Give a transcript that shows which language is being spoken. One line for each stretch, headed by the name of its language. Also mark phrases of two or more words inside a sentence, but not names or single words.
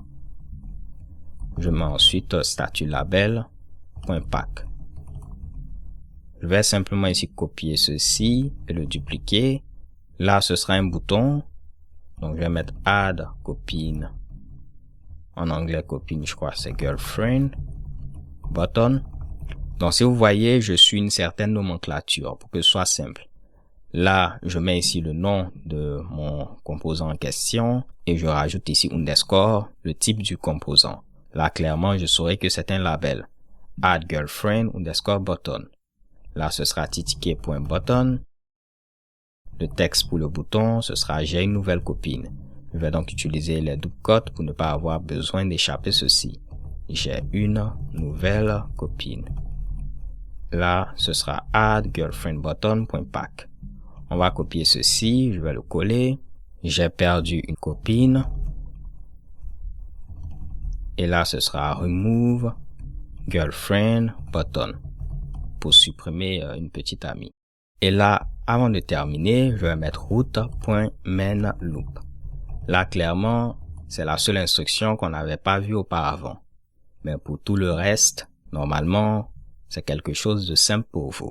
French: Je mets ensuite statut label.pack. Je vais simplement ici copier ceci et le dupliquer. Là, ce sera un bouton. Donc, je vais mettre
English: add copine.
French: En anglais, copine, je crois, c'est girlfriend. Button. Donc, si vous voyez, je suis une certaine nomenclature pour que ce soit simple. Là, je mets ici le nom de mon composant en question et je rajoute ici underscore, le type du composant. Là, clairement, je saurai que c'est un label.
English: Add girlfriend underscore button.
French: Là, ce sera ticket.button. Le texte pour le bouton, ce sera j'ai une nouvelle copine. Je vais donc utiliser les
English: double quotes
French: pour ne pas avoir besoin d'échapper ceci. J'ai une nouvelle copine. Là, ce sera
English: add girlfriend button.pack.
French: On va copier ceci, je vais le coller. J'ai perdu une copine. Et là, ce sera
English: remove girlfriend button
French: pour supprimer une petite amie. Et là, avant de terminer, je vais mettre route.mainLoop. Là, clairement, c'est la seule instruction qu'on n'avait pas vue auparavant. Mais pour tout le reste, normalement, c'est quelque chose de simple pour vous.